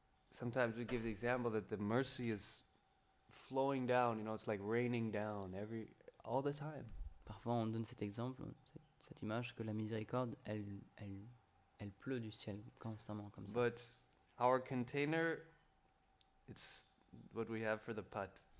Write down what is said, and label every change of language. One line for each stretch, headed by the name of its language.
English: Sometimes we give the example that the mercy is flowing down, it's like raining down all the time.
French: Parfois on donne cet exemple, cette image que la miséricorde, elle pleut du ciel constamment comme ça.
English: But our container, it's what we have for the pot.